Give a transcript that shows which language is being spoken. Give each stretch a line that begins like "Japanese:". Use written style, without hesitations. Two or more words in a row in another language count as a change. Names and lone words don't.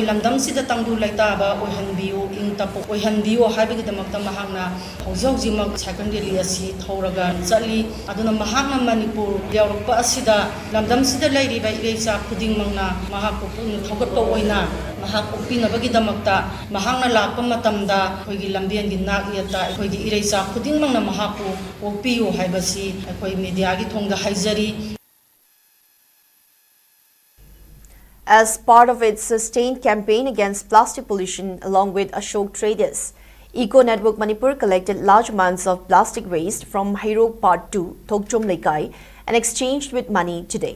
Manipuri: lamdam sida tangdu laitaba oihanbiu ingtapa oihanbiu haibagi damakta mahangna hojaujimak
English: cycle rally
Manipuri: asi thoraga chali aduna mahangna Manipur yaurpa asida lamdam sida lairiba ireisa khuding mangna mahak pupun thogatpa oina mahak upinabagi damakta mahangna lakpa matamda khoigi lambian gi nak yata khoigi ireisa khuding mangna mahaku opiu haibasi khoi media gi thongda haijari.
English: As part of its sustained campaign against plastic pollution along with Ashok Traders, Eco Network Manipur collected large amounts of plastic waste from Hairok Part 2, Thokchom Lekai, and exchanged with money today.